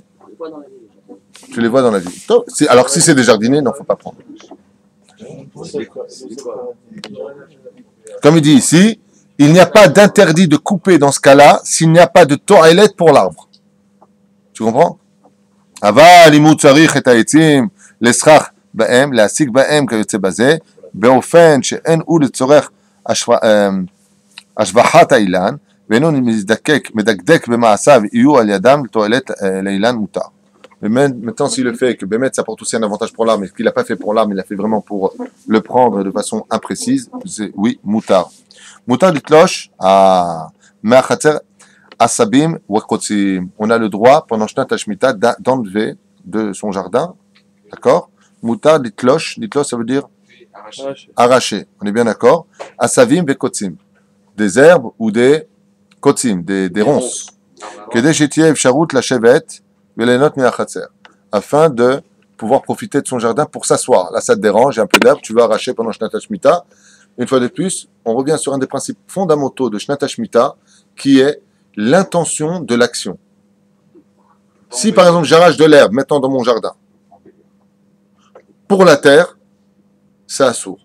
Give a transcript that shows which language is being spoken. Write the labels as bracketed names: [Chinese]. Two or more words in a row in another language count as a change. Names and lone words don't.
[French] On les voit dans la ville. Tu les vois dans la ville. Alors si c'est des jardiniers, non, faut pas prendre. Comme il dit ici, il n'y a pas d'interdit de couper dans ce cas-là s'il n'y a pas de toilette pour l'arbre. Tu comprends? [Hebrew] אבל אם הוא צריך את העצים לסכך בהם, להשיג בהם כיוצא בזה, באופן שאין הוא לצורך השבחת האילן, ואינו מדקדק במעשיו יהיו על ידם לתועלת לאילן מותר. [French] Mais maintenant, s'il le fait, que Bémet, ça apporte aussi un avantage pour l'arbre, mais qu'il n'a pas fait pour l'arbre, il l'a fait vraiment pour le prendre de façon imprécise, c'est oui, moutar. [Hebrew] מותר לתלוש à מהחצר עשבים וקוצים. [French] On a le droit, pendant [Hebrew] שנת השמיטה, [French] d'enlever de son jardin, d'accord? [Hebrew] מותר לתלוש, [French] ça veut dire arracher. On est bien d'accord? [Hebrew] עשבים וקוצים. [French] Des herbes ou des kotzim, des ronces. [Hebrew] כדי שתהיה אפשרות לשבת [French] afin de pouvoir profiter de son jardin pour s'asseoir. Là, ça te dérange, il y a un peu d'herbe, tu veux arracher pendant [Hebrew] שנת השמיטה. [French] Une fois de plus, on revient sur un des principes fondamentaux de [Hebrew] שנת השמיטה, [French] qui est l'intention de l'action. Si, par exemple, j'arrache de l'herbe maintenant dans mon jardin, pour la terre, c'est assourd.